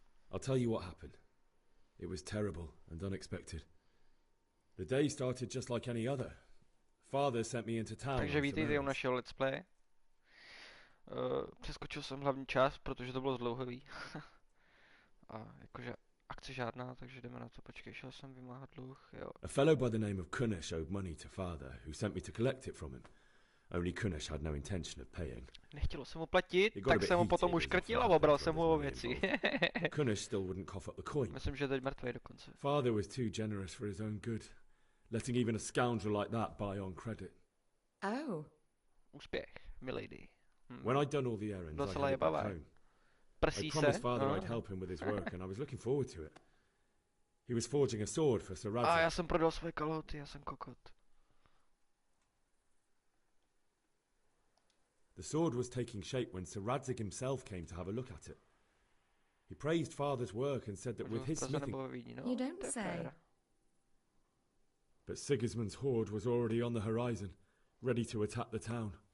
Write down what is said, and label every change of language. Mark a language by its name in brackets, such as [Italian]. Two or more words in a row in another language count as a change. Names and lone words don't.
[English] I'll tell you what happened. It was terrible and unexpected. The day started just like any other. Father sent me into town. [Czech] Takže vítejte u našeho [English] let's play. [Czech] Přeskočil jsem hlavní část, protože to bylo zdlouhavý. A jakože akce žádná, takže jdeme na to. Počkej, šel jsem vymáhat dluh, jo. [English] A fellow by the name of Kunish owed money to Father, who sent me to collect it from him. Only Kunish had no intention of paying. [Czech] Nechtělo se mu platit, tak jsem mu potom uškrtil a obral jsem mu o věci. [English] Kunish still wouldn't cough up the coin. [Czech] Myslím, že je teď mrtvej dokonce. [English] Father was too generous for his own good, letting even a scoundrel like that buy on credit. Oh. [Czech] Úspěch, milady. [English] When I'd done all the errands, I headed back home. I promised Father I'd help him with his work, and I was looking forward to it. He was forging a sword for Sir Radzik. [Czech] A já jsem prodal své kalhoty, já jsem kokot. [English] The sword was taking shape when Sir Radzik himself came to have a look at it. He praised Father's work and said that with his smithing... You don't say. But Sigismund's horde was already on the horizon, ready to attack the town.